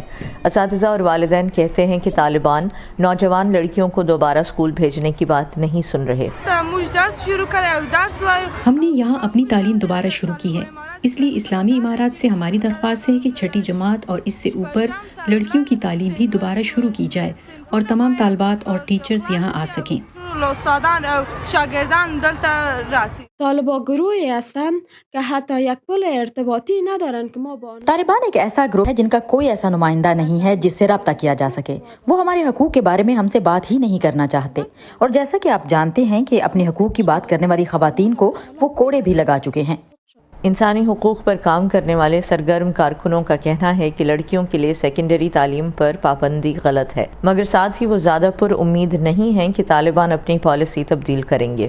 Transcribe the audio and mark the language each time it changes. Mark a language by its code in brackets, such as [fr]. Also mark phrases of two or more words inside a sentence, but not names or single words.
[ur] اساتذہ اور والدین کہتے ہیں کہ طالبان نوجوان لڑکیوں کو دوبارہ اسکول بھیجنے کی بات نہیں سن رہے. ہم نے یہاں اپنی تعلیم دوبارہ شروع کی ہے، اس لیے اسلامی امارات سے ہماری درخواست ہے کہ 6 جماعت اور اس سے اوپر لڑکیوں کی تعلیم بھی دوبارہ شروع کی جائے اور تمام طالبات اور ٹیچرز یہاں آ سکیں. [fa] طالبان گروهی هستند که حتی یک پل ارتباطی ندارند که ما با آنها. [ur] طالبان ایک ایسا گروہ ہے جن کا کوئی ایسا نمائندہ نہیں ہے جس سے رابطہ کیا جا سکے. وہ ہمارے حقوق کے بارے میں ہم سے بات ہی نہیں کرنا چاہتے، اور جیسا کہ آپ جانتے ہیں کہ اپنے حقوق کی بات کرنے والی خواتین کو وہ کوڑے بھی لگا چکے ہیں. انسانی حقوق پر کام کرنے والے سرگرم کارکنوں کا کہنا ہے کہ لڑکیوں کے لیے سیکنڈری تعلیم پر پابندی غلط ہے، مگر ساتھ ہی وہ زیادہ پر امید نہیں ہیں کہ طالبان اپنی پالیسی تبدیل کریں گے.